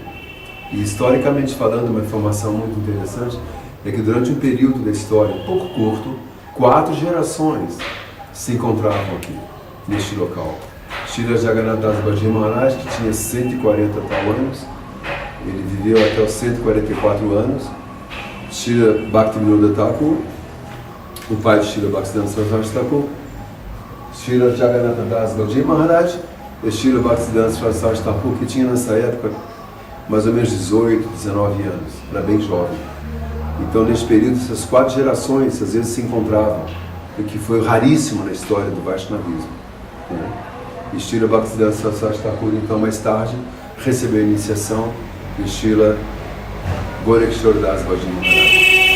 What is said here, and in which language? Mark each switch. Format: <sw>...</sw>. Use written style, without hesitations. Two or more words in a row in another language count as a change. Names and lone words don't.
<pt>E historicamente falando, uma informação muito interessante é que durante um período da história um pouco curto, 4 gerações se encontravam aqui, neste local. Srila Jagannath Das Baji Maharaj, que tinha 140 tal anos, ele viveu até os 144 anos. Srila Bhaktivinoda Thakur, o pai de Srila Bhaktisiddhanta Saraswati Thakur, Srila Jagannath Das Baji Maharaj e Srila Bhaktisiddhanta Saraswati Thakur, que tinha nessa época mais ou menos 18, 19 anos, era bem jovem. Então, nesse período, essas 4 gerações às vezes se encontravam, o que foi raríssimo na história do Vaishnavismo. E Srila Bhaktisiddhanta Saraswati Thakur, então, mais tarde, recebeu a iniciação de Srila Gorakeshwar Das Baji Maharaj.</pt>